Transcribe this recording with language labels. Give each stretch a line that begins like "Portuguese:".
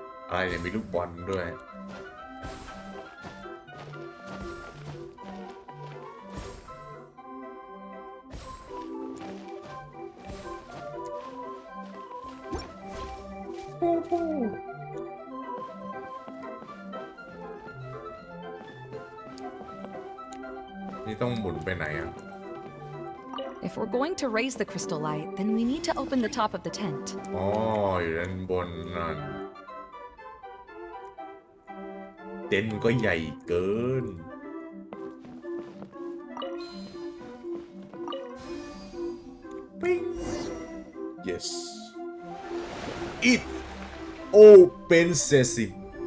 Thai: อะไรเนี่ยมีลูกบอลด้วย นี่ต้องหมุนไปไหนอ่ะ
English: If we're going to raise the crystal light, then we need to open the top of the tent.
Thai: อ๋อ อยู่ด้านบนนั่นเต็นท์มันก็ใหญ่เกิน
English: yes it open sesame